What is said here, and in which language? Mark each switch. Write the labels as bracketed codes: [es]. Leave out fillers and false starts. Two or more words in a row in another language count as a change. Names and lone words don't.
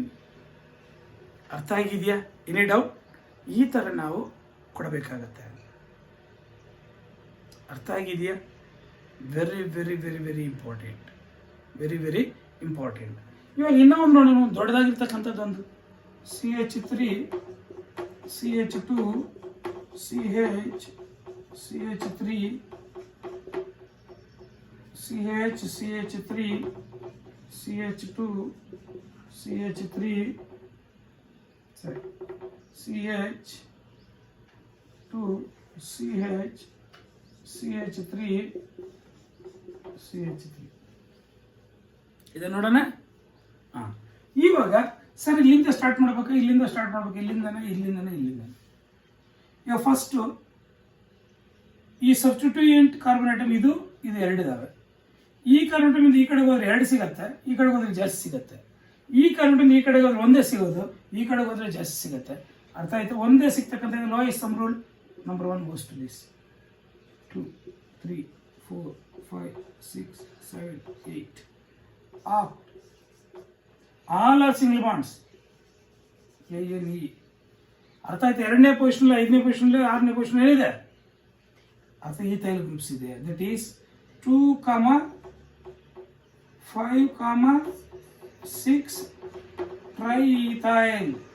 [kn] ಅರ್ಥ ಆಗಿದೆಯಾ? [en] any doubt? [kn] ಈ ತರ ನಾವು ಕೊಡಬೇಕಾಗತ್ತೆ. ಅರ್ಥ ಆಗಿದೆಯಾ? [en] very very very very important, very very important. [kn] ಇವಾಗ ಇನ್ನೂ ಒಂದು ನೋಡಿ, ದೊಡ್ಡದಾಗಿರ್ತಕ್ಕಂಥದ್ದು ಒಂದು CH3 CH2 CH3 CH3 CH2 CH3 sorry CH2 CH3 ಇದನ್ನ ನೋಡೋಣ. ಇವಾಗ ಸರ್ ಇಲ್ಲಿಂದ ಸ್ಟಾರ್ಟ್ ಮಾಡ್ಬೇಕು, ಇಲ್ಲಿಂದ ಇಲ್ಲಿಂದನೇ. ಇವಾಗ ಫಸ್ಟ್ ಈ [en] substituent carbon atom [kn] ಇದು 2 ಇದಾವೆ. ಈ [en] carbon atom [kn] ಈ ಕಡೆಗೆ ಹೋದ್ರೆ 2 ಸಿಗತ್ತೆ, ಈ ಕಡೆಗೆ ಹೋದ್ರೆ ಜಾಸ್ತಿ ಸಿಗತ್ತೆ. ಈ [en] carbon atom [kn] ಈ ಕಡೆಗೆ ಹೋದ್ರೆ ಒಂದೇ ಸಿಗೋದು, ಈ ಕಡೆಗೆ ಹೋದ್ರೆ ಜಾಸ್ತಿ ಸಿಗತ್ತೆ. ಅರ್ಥ ಆಯ್ತು? ಒಂದೇ ಸಿಗ್ತಕ್ಕಂಥ [en] lowest sum rule number 1 goes to this. 2 3 4 5 6 7 8 all are single bonds ANE. [kn] ಅರ್ಥ ಆಯ್ತು? ಎರಡನೇ ಪೊಸಿಷನ್, 5ನೇ ಪೊಸಿಷನ್, 6ನೇ ಪೊಸಿಷನ್ ಏನಿದೆ? [en] ಅರ್ಥ ethyl groups ಇದೆ. that is 2, 5, 6 triethyl.